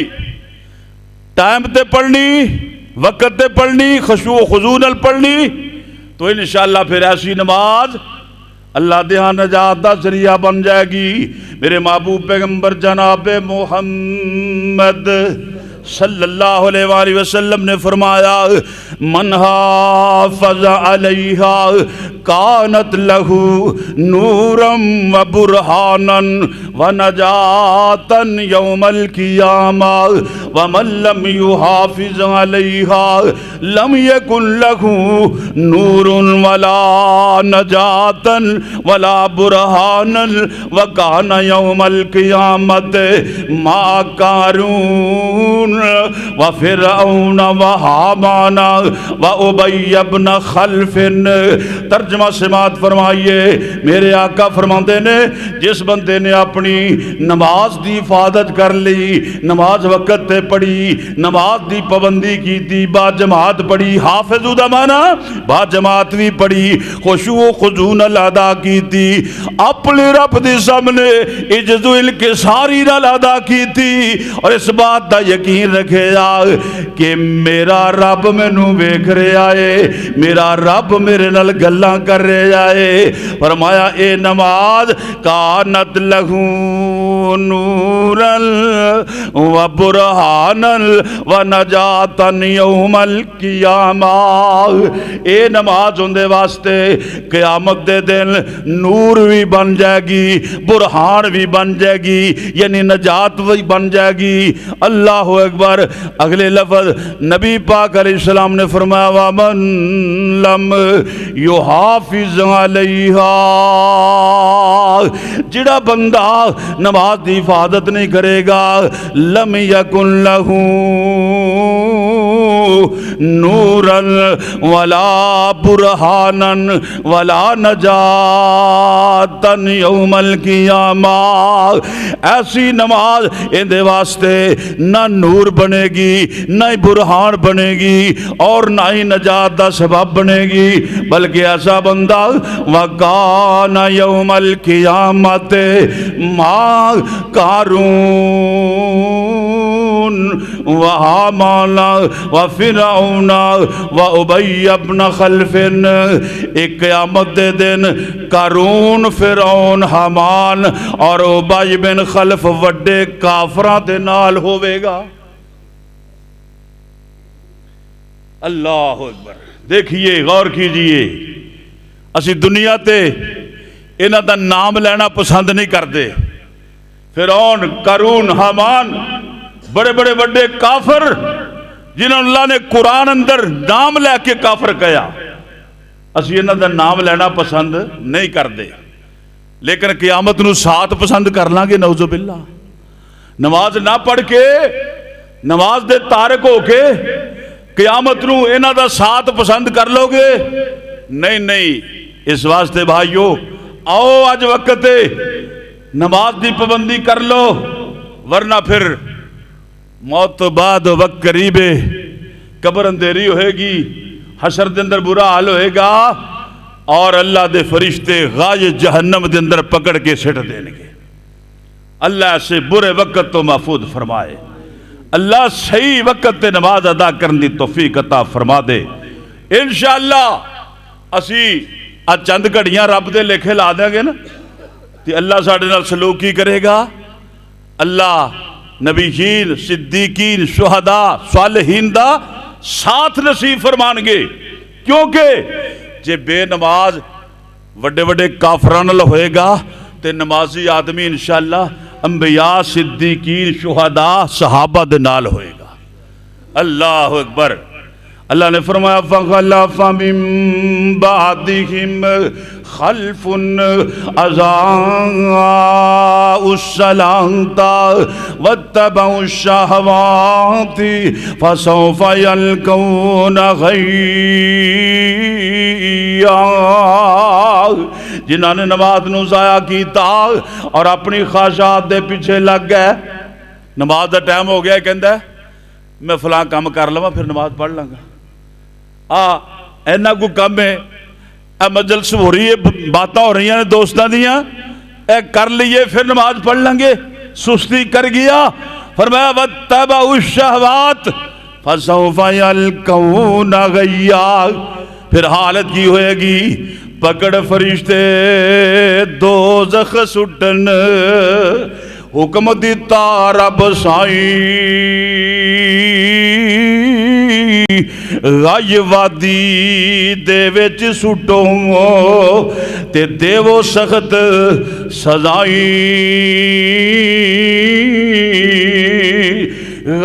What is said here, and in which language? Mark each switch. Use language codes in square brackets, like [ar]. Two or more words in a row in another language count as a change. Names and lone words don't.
[pa] ٹائم تے پڑھنی وقت تے پڑھنی خشوع و خضوع نال پڑھنی تو انشاءاللہ پھر ایسی نماز اللہ دہاں نجات دا ذریعہ بن جائے گی. میرے محبوب پیغمبر جناب محمد [ar] صلی اللہ علیہ وآلہ وسلم [pa] نے [ar] فرمایا من حافظ علیہا کانت لہو نورا و برہانا و نجاتا یوم القیامہ ومن لم یحافظ علیہا لم یکن لہو نور ولا نجاتا ولا برہانا وکان یوم القیامت ما قارون وفرعون وحامان وابی بن خلف. [pa] ترجمہ سماعت فرمائیے میرے آقا فرماندے نے جس بندے نے اپنی نماز دی حفاظت کر لی نماز وقت تے پڑھی نماز دی پابندی کی تھی با جماعت پڑھی حافظ دا معنی با جماعت بھی پڑھی خشوع و خضوع نال ادا کی تھی اپنے رب دی سامنے عجز و انکساری نال ادا کی تھی اور اس بات دا یقین رکھے کہ میرا رب مینوں ویکھ رہا ہے میرا رب میرے نال گلاں کر رہا ہے. فرمایا اے نماز [ar] کانت لہو نورا و برہانا و نجاتا یوم القیامہ۔ [pa] اے نماز اندے واسطے قیامت دے دن نور بھی بن جائے گی، برہان بھی بن جائے گی، یعنی نجات بھی بن جائے گی۔ [ar] اللہ اکبر۔ [pa] اگلے لفظ نبی پاک [ar] علیہ السلام [pa] نے فرمایا [ar] وَمَن لَمْ يُحَافِظْ عَلَيْهَا، [pa] جڑا بندہ نماز دی حفاظت نہیں کرے گا [ar] لم یکن لہو نورا ولا برہانا ولا نجاتا یوم القیامہ۔ [pa] ایسی نماز اندے واسطے نہ نور بنے گی، نہ برہان بنے گی، اور نہ ہی نجات دا سبب بنے گی، بلکہ ایسا بندہ [ar] وَقَانَ يَوْمَ الْقِيَامَةِ مَا قَارُونَ وَحَامَانَ وَفِرْعَوْنَ وَأُبَيَّ بْنَ خَلْفٍ۔ [pa] ایک قیامت دے دن قارون، فرعون، حامان اور ابی بن خلف وڈے کافراں دے نال ہوئے گا۔ [ar] اللہ اکبر۔ [pa] دیکھیے، غور کیجئے، اسی دنیا تے انہاں دا نام لینا پسند نہیں کرتے۔ فرعون، قارون، حامان، بڑے بڑے بڑے کافر جنہوں اللہ نے قرآن اندر نام لے کے کافر کہا، اسی انہاں دا نام لینا پسند نہیں کرتے، لیکن قیامت نو ساتھ پسند کر لیں گے۔ [ar] نعوذ باللہ۔ [pa] نماز نہ پڑھ کے، نماز دے تارک ہو کے قیامت نو انہاں دا ساتھ پسند کر لو گے؟ نہیں نہیں۔ اس واسطے بھائیو، آؤ آج وقت نماز دی پابندی کر لو، ورنہ پھر موت تو بعد وقت قریب ہے، قبر اندھیری ہوئے گی، حشر دے اندر برا حال ہوئے گا، اور اللہ دے فرشتے غاج جہنم دے اندر پکڑ کے سٹ دیں گے۔ اللہ سے برے وقت تو محفوظ فرمائے۔ اللہ صحیح وقت تے نماز ادا کرنے دی توفیق عطا فرما دے۔ انشاءاللہ اسی آج چند گھڑیاں رب دے لکھے لا دیں گے نا، تے اللہ ساڑھے نال سلوک کی کرے گا۔ اللہ نبیین، صدیقین، شہداء، صالحین دا ساتھ نصیب فرمان گے، کیونکہ جے بے نماز وڈے وڈے کافران نال ہوئے گا تے نمازی آدمی انشاءاللہ انبیاء، صدیقین، شہداء، صحابہ دے نال ہوئے گا۔ [ar] اللہ اکبر۔ [pa] اللہ نے فرمایا [ar] فَخَلَفَ مِن بَعْدِهِمْ خَلْفٌ أَضَاعُوا الصَّلَاةَ وَاتَّبَعُوا الشَّهَوَاتِ فَسَوْفَ يَلْقَوْنَ غَيًّا۔ [pa] جنہاں نے نماز نو ضائع کیتا اور اپنی خواہشات دے پیچھے لگ گئے، نماز دا ٹائم ہو گیا، کہندا ہے میں فلاں کام کر لواں پھر نماز پڑھ لوں گا۔ اینا کو کم ہے، مجلس ہو رہی ہے، باتاں ہو رہی ہیں دوستاں دیاں، کر لیے پھر نماز پڑھ لیں گے، سستی کر گیا۔ [ar] فرمایا وَاتَّبَعُوا الشَّهَوَاتِ فَسَوْفَ يَلْقَوْنَ غَيًّا۔ [pa] پھر حالت کی ہوئے گی، پکڑ فرشتے دوزخ سٹن، حکم دیتا رب سائیں غائی وادی دے وچ سٹو تے دیو سخت سزائیں۔